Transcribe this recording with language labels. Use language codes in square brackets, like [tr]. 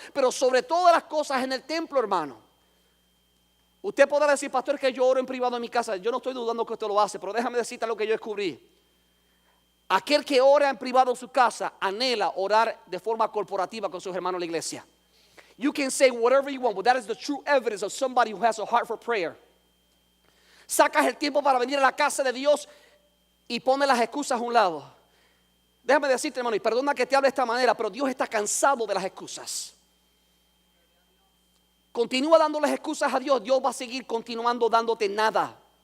[es] Pero sobre todas las cosas en el templo, hermano. Usted podrá decir, pastor, que yo oro en privado en mi casa. Yo no estoy dudando que usted lo hace, pero déjame decirte lo que yo descubrí. Aquel que ora en privado en su casa anhela orar de forma corporativa con sus hermanos en la iglesia. [en] You can say whatever you want, but that is the true evidence of somebody who has a heart for prayer. [es] Sacas el tiempo para venir a la casa de Dios y pones las excusas a un lado. Déjame decirte, hermano, y perdona que te hable de esta manera, pero Dios está cansado de las excusas. Continúa dando las excusas a Dios, Dios va a seguir continuando dándote nada.